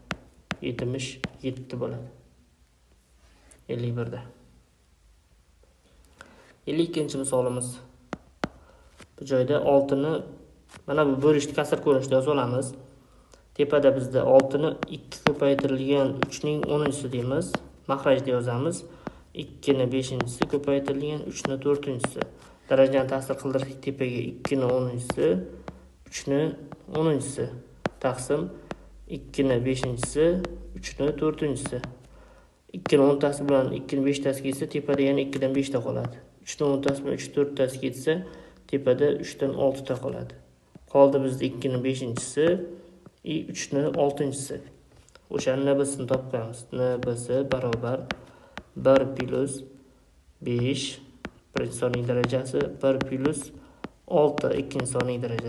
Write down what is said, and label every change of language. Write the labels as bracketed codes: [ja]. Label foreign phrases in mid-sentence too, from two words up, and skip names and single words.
[uz] 77 bo'ladi. 51 da. 52-misolimiz. Bu joyda 6 ni mana bu bo'lishni kasr ko'rinishida yoza olamiz. Tepada bizda 6 ni 2 ko'paytirilgan 3 ning 10-si deymiz. Mahrajda yozamiz. 2 ni 5-si ko'paytirilgan 3 ni 4-si. Darajani ta'sir qildirsak, tepaga 2 ni 10-si, 3 ni 10-si taqsim 2 ni 5-si, 3 ni 4-si. 2'ning 10'tasi bilan 2'ning 5'tasi ketsa, tepada yana 2'dan 5 ta qoladi. 3'ning 10'tasi bilan 3 4'tasi ketsa, tepada 3'dan 6 ta qoladi. Qoldi bizda 2'ning 5-chisi, 3'ning 6-chisi. O'shaning nabasini topamiz. Nabasi barobar 1 plus 5 birinchi sonning darajasi 1 plus 6 ikkinchi sonning darajasi.